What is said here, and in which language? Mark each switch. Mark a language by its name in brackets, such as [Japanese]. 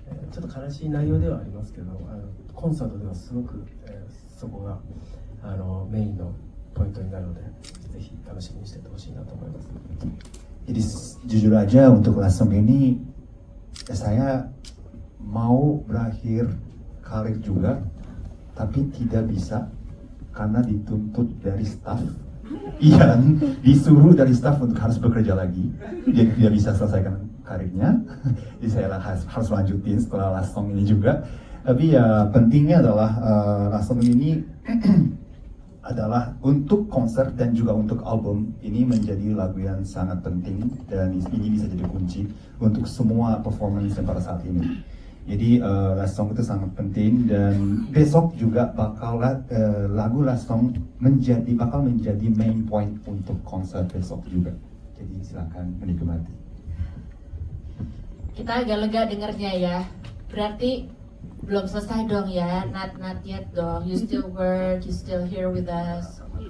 [Japanese] ちょっと悲しい内容ではありますけど、コンサートではすごく、そこがメインのポイントになるので、ぜひ楽しみにしててほしいなと思います。 [Indonesian] Jadi jujur aja untuk Last Song ini saya mau berakhir karir juga, tapi tidak bisa karena dituntut dari staff yang disuruh dari staff untuk harus bekerja lagi. Dia tidak bisa selesaikan karirnya, jadi saya harus lanjutin setelah Last Song ini juga. Tapi ya pentingnya adalah Last Song ini adalah untuk konser dan juga untuk album ini menjadi lagu yang sangat penting dan ini bisa jadi kunci untuk semua performance pada saat ini. Jadi Last Song itu sangat penting dan besok juga lagu Last Song bakal menjadi main point untuk konser besok juga. Jadi silakan menikmati. Kita agak lega dengernya ya. Berarti belum selesai dong ya, [English] not yet dong. You still work, you still here with us.